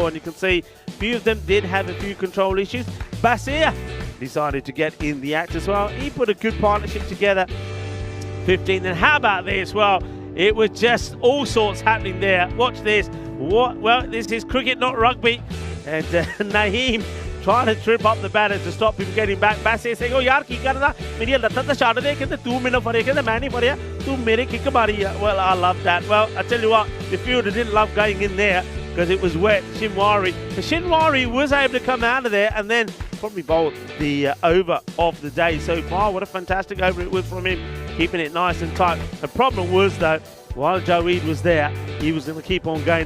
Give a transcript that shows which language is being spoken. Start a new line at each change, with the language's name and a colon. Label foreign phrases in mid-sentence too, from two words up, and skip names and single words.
English: And you can see a few of them did have a few control issues. Basir decided to get in the act as well. He put a good partnership together, 15. And how about this? Well, it was just all sorts happening there. Watch this. What? Well, this is cricket, not rugby. And Naheem trying to trip up the batter to stop him getting back. Basir saying,
Punjabi: "اوہ یار، کی کرنا؟ میری لتاں تے شاٹ دے کہندے تو منٹ پھڑے کہندے میں نہیں پھڑے تو میرے کک ماری."
English: Well, I love that. Well, I tell you what, the fielder didn't love going in there because it was wet. Shinwari. The Shinwari was able to come out of there and then probably bowled the over of the day so far. What a fantastic over it was from him, keeping it nice and tight. The problem was, though, while Jaweed was there, he was going to keep on going.